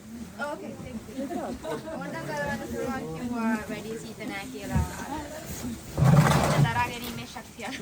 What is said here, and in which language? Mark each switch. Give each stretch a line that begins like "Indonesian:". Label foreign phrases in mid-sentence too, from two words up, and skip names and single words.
English: Okay, thank you.
Sinhala: ඕනනම් කරවන්න පුළුවන් කිව්වා වැඩි සීත නෑ කියලා. දරා ගැනීමේ ශක්තිය.